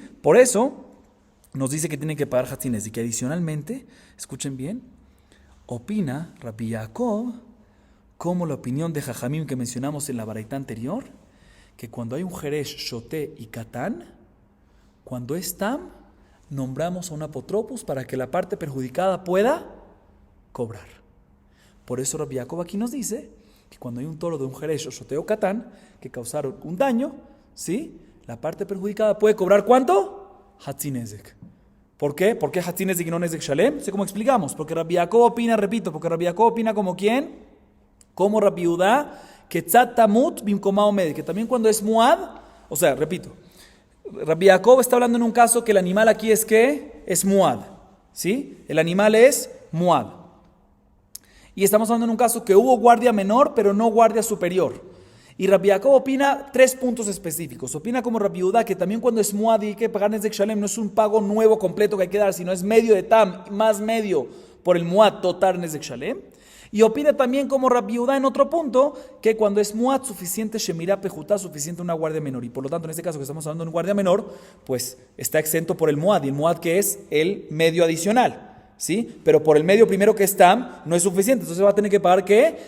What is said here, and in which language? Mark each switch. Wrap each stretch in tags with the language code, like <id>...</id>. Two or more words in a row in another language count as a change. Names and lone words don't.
<es>Por eso nos dice que tienen que pagar</es> <he>חצי נזק.</he> <es>Y que adicionalmente, escuchen bien, opina Rabbi Yaakov, como la opinión de Jajamim que mencionamos en la baraita anterior, que cuando hay un</es> <he>חרש שוטה</he> <es>y katán, cuando es tam, nombramos a un apotropos para que la parte perjudicada pueda cobrar. Por eso Rabbi Yaakov aquí nos dice que cuando hay un toro de un</es> <he>חרש שוטה</he> <es>o katán, que causaron un daño, ¿sí? La parte perjudicada puede cobrar ¿cuánto?</es> <he>חצי נזק.</he> <es>¿Por qué? ¿Por qué</es> <he>חצי נזק</he> <es>y no</es> <he>נזק שלם?</he> <es>Sé cómo explicamos. Porque Rabbi Yaakov opina, repito, porque Rabbi Yaakov opina como ¿quién? Como Rabbi Yehuda, que</es> <he>צד תמות במקומה עומד,</he> <es>que también cuando es muad, o sea, repito, Rabbi Yaakov está hablando en un caso que el animal aquí es ¿qué? Es muad, ¿sí? El animal es muad. Y estamos hablando en un caso que hubo guardia menor, pero no guardia superior. Y Rabbi Yaakov opina 3 puntos específicos. Opina como Rabbi Yehuda que también cuando es muad y hay que pagar</es> <he>נזק שלם,</he> <es>no es un pago nuevo completo que hay que dar, sino es medio de tam, más medio por el muad total</es> <he>נזק שלם.</he> <es>Y opina también como Rabbi Yehuda en otro punto, que cuando es muad suficiente,</es> <he>שמירה פחותה,</he> <es>suficiente una guardia menor. Y por lo tanto, en este caso que estamos hablando de un guardia menor, pues está exento por el muad. Y el muad que es el medio adicional. ¿sí? Pero por el medio primero que es tam, no es suficiente. Entonces va a tener que pagar ¿qué?</es>